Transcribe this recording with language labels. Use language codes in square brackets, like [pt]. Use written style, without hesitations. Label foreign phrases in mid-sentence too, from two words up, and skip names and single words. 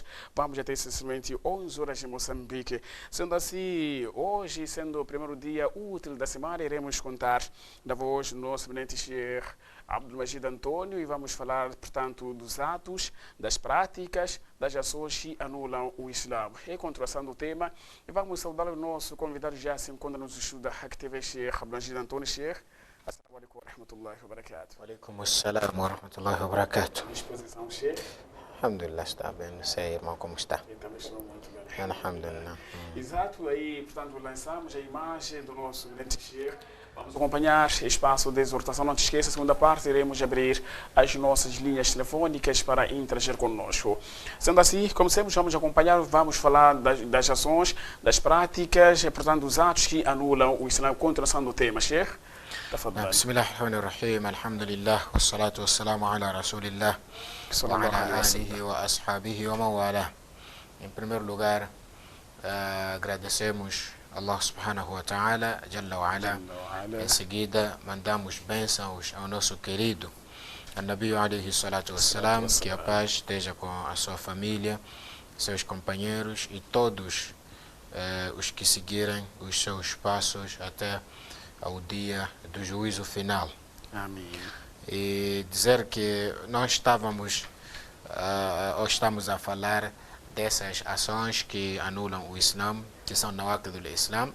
[pt] Vamos até essencialmente 11 horas em Moçambique. Sendo assim, hoje, sendo o primeiro dia útil da semana, iremos contar da voz do nosso eminente Sheikh Abdulmajid Antônio e vamos falar, portanto, dos atos, das práticas, das ações que anulam o Islã. Em continuação do tema, e vamos saudar o nosso convidado já se encontra nos estudos da Hack TV, Sheikh Abdulmajid Antônio. [ar] Sheikh, السلام عليكم ورحمة الله وبركاته. وعليكم السلام ورحمة الله وبركاته. [pt] Disposição, Sheikh? Alhamdulillah, está bem. Não sei, irmão, como está? Eu também estou muito bem. Alhamdulillah. Exato, aí, portanto, lançamos a imagem do nosso eminente Sheikh. Vamos acompanhar espaço de exortação. Não te esqueça, segunda parte, iremos abrir as nossas linhas telefônicas para interagir conosco. Sendo assim, como sempre, vamos acompanhar, vamos falar das ações, das práticas, e, portanto, dos atos que anulam o Islã. Continuação do tema, Sheikh. [ar] بسم الله الرحمن الرحيم الحمد لله والصلاة والسلام على رسول الله وعلى آله وأصحابه ومن والاه. [pt] Em primeiro lugar, agradecemos Allah [ar] سبحانه وتعالى جل وعلا. [pt] Em seguida, mandamos bênçãos ao nosso querido [ar] النبي عليه الصلاة والسلام, [pt] que a paz esteja com a sua família, seus companheiros e todos os que seguirem os seus passos até ao dia do juízo final. Amém. E dizer que nós estamos a falar dessas ações que anulam o Islã, que são nawaqid do Islã.